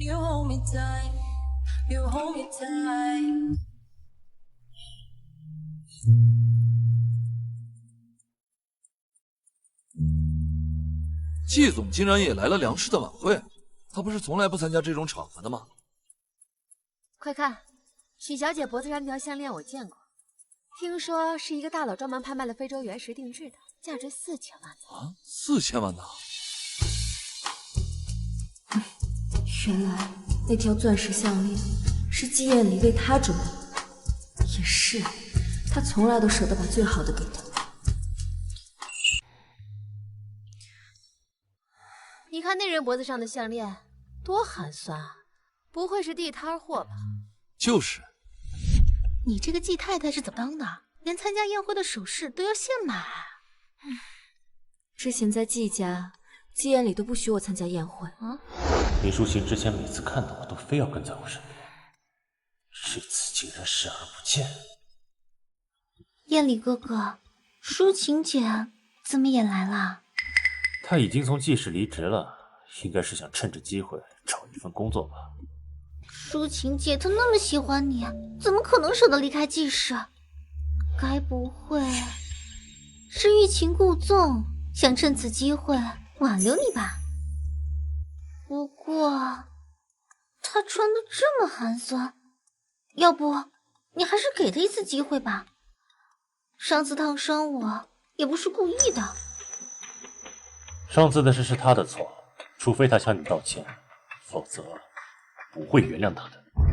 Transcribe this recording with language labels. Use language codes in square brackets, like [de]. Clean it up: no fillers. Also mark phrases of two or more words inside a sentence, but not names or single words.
[zh] 季總竟然也來了梁氏的晚會，他不是從來不參加這種場合的嗎？快看，許小姐脖子上那條項鏈我見過，聽說是一個大佬專門拍賣了非洲原石定制的，價值4000萬呢。啊，4000萬呢？原來那條鑽石項鏈是季彥禮為他準備的，也是，他從來都捨得把最好的給他。你看那人脖子上的項鏈多寒酸啊，不會是地攤貨吧？就是。你這個季太太是怎麼當的？連參加宴會的首飾都要現買？之前在季家，季彥禮都不許我參加宴會。李淑琴之前每次看到我都非要跟在我身邊，這次竟然視而不見。彥禮哥哥，淑琴姐怎麼也來了？他已經從季氏離職了，應該是想趁着機會找一份工作吧。淑琴姐她那麼喜歡你，怎麼可能捨得離開季氏？該不會是欲擒故縱，想趁此機會挽留你吧？不過她穿得這麼寒酸，要不你還是給她一次機會吧？上次燙傷我也不是故意的。上次的事是他的错，除非他向你道歉，否则不会原谅他的。